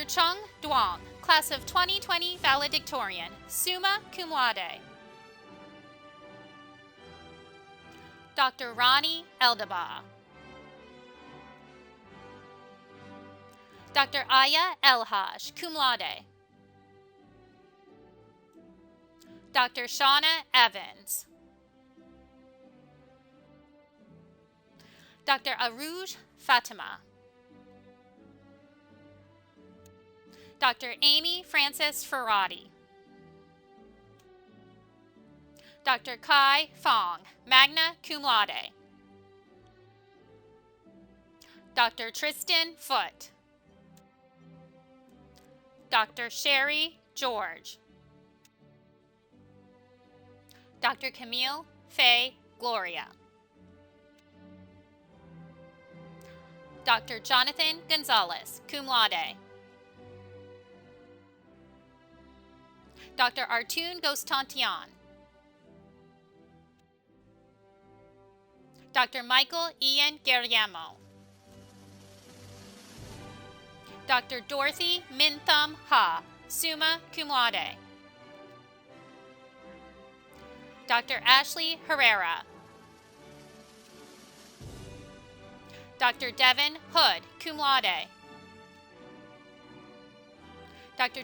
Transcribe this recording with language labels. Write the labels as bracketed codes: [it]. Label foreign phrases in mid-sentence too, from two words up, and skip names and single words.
[en] Chung Duong, class of 2020 valedictorian, [la] summa cum laude, [en] Dr. Ronnie Eldaba, Dr. Aya Elhaj, [la] cum laude, [en] Dr. Shauna Evans, Dr. Aruj Fatima, Dr. Amy Frances Ferrati, Dr. Kai Fong, [la] magna cum laude, [en] Dr. Tristan Foote, Dr. Sherry George, Dr. Camille Faye Gloria, Dr. Jonathan Gonzalez, [la] cum laude, [en] Dr. Artun Gostantian, Dr. Michael Ian Guerriamo, Dr. Dorothy Mintham Ha, [la] summa cum laude, [en] Dr. Ashley Herrera, Dr. Devin Hood, [la] cum laude, [en] Dr.